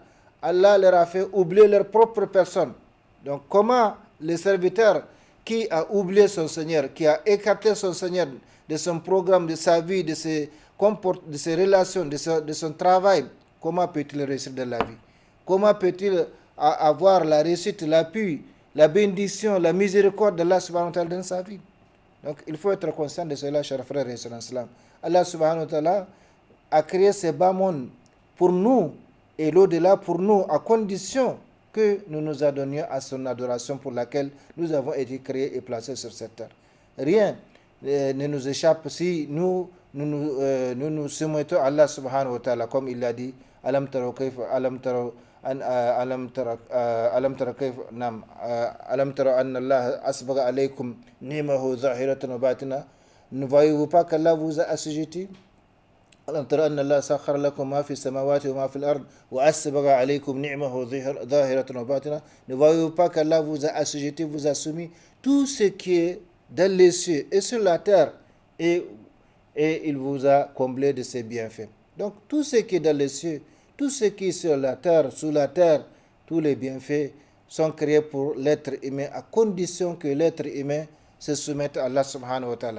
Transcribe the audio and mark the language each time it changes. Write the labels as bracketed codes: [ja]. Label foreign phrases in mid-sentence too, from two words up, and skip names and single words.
[fr] Allah leur a fait oublier leur propre personne. Donc comment le serviteur qui a oublié son Seigneur, qui a écarté son Seigneur de son programme, de sa vie, de ses relations, de son travail, comment peut-il réussir dans la vie? Comment peut-il avoir la réussite, l'appui, la bénédiction, la miséricorde d'Allah [ar] سبحانه وتعالى [fr] dans sa vie? Donc, il faut être conscient de cela, chers frères et sœurs en islam. Allah [ar] سبحانه وتعالى [fr] a créé ces bas mondes pour nous et l'au-delà pour nous, à condition que nous nous adonnions à son adoration pour laquelle nous avons été créés et placés sur cette terre. Rien ne nous échappe si nous nous soumettons à Allah [ar] سبحانه وتعالى, [fr] comme il l'a dit, [ar] ألم تروا كيف، ألم تروا أن الله أسبغ عليكم نعمه ظاهرة وباطنة. [fr] Ne voyez-vous pas qu'Allah vous a assujetti? [ar] ألم تروا أن الله سخر لكم ما في السماوات وما في الأرض وأسبغ عليكم نعمه ظاهرة وباطنة. [fr] Ne voyez-vous pas qu'Allah vous a assujetti, vous a soumis tout ce qui est dans les cieux et sur la terre, et il vous a comblé de ses bienfaits. Donc tout ce qui est dans les cieux, tout ce qui est sur la terre, sous la terre, tous les bienfaits sont créés pour l'être humain, à condition que l'être humain se soumettre à Allah [ar] سبحانه وتعالى.